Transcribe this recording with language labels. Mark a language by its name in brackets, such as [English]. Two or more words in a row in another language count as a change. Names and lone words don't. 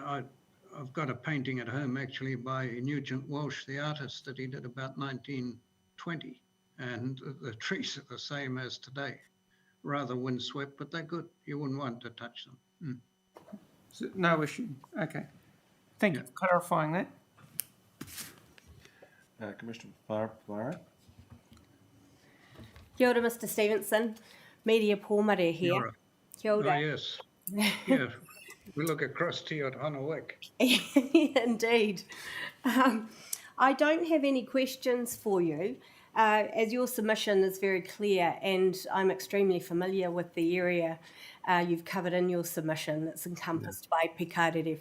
[English] I've got a painting at home actually by Nugent Walsh, the artist, that he did about 1920, and the trees are the same as today, rather windswept, but they're good. You wouldn't want to touch them. So no issue. Okay. Thank you for clarifying that. Commissioner Porirua. [Māori] Kia ora, [English] Mr. Stevenson. Media Pōmare here. [Māori] Kia ora. [English] Oh, yes. Yeah. We look across to you at Hanawek. Indeed. I don't have any questions for you, as your submission is very clear, and I'm extremely familiar with the area you've covered in your submission that's encompassed by Pikarere Farms.